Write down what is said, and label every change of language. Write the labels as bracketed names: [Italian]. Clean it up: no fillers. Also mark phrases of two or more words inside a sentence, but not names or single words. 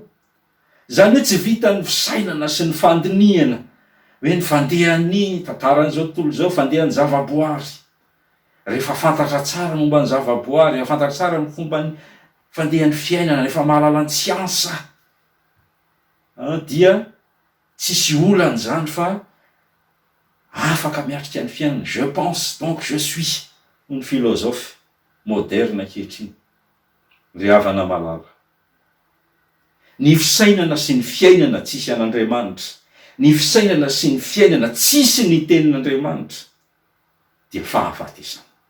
[Malagasy] Zany hoe tsy vita ny fisainana sy ny fandinihana hoe ny fandehan'ny tantaran'izao tontolo zao, fandehan'ny zavaboary. Rehefa fantatra tsara momba ny zavaboary, rehefa fantatra tsara ny fomba ny fandehan'ny fiainana, rehefa mahalala ny siansa, dia tsisy olana zany fa afaka miatrika ny fiainana. [French] Je pense donc je suis, [Malagasy] ny [French] philosophe moderne [Malagasy] ankehitriny ry havana malala. Ny fisainana sy ny fiainana tsisy an'Andriamanitra, ny fisainana sy ny fiainana tsisy ny tenin'Andriamanitra dia fahafatesana.